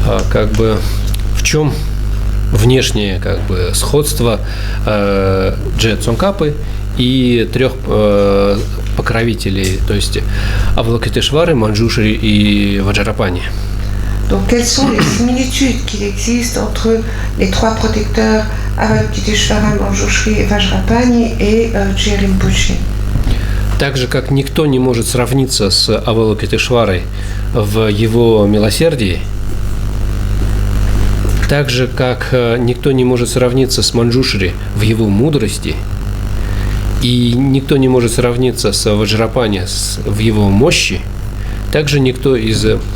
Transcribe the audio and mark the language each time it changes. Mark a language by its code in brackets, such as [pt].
[ru] Как бы в чем внешнее как бы сходство Дже Цонкапы и трех покровителей, то есть Авалокитешвары, Манджушри и Ваджарапани. [fr] Donc, quelles sont les similitudes qu'il existe entre les trois protecteurs Avalokiteshvara, Manjushri et Vajrapani et Je Rinpoche? [ru] Так же, как никто не может сравниться с Авалокитешварой в его милосердии, так же, как никто не может сравниться с Манджушри в его мудрости, и никто не может сравниться с Ваджрапани в его мощи, также никто из